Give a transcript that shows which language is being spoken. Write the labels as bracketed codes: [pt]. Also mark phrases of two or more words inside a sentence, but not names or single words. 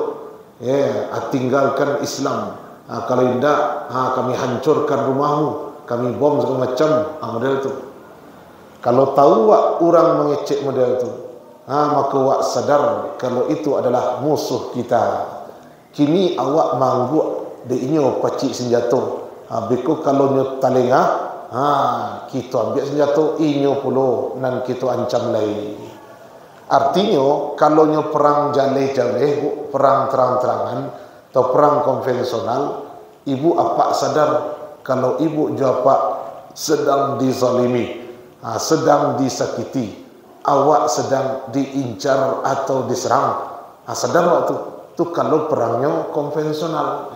[id] Tinggalkan Islam. Kalau tidak kami hancurkan rumahmu, kami bom segala macam, model tu. [min] Kalau tahu wak orang mengecek model tu, maka wak sadar kalau itu adalah musuh kita. Kini awak mangguk de inyo pacik senjata. Beko kalau nyo talengah, kita ambil senjata inyo pulo nan kita ancam lai. Artinya kalau nyo perang jaleh-jaleh, [id] perang terang-terangan atau perang konvensional, ibu apa sadar kalau ibu jawab sedang dizalimi, sedang disakiti, awak sedang diincar atau diserang. Sadar waktu tu kalau perangnya konvensional.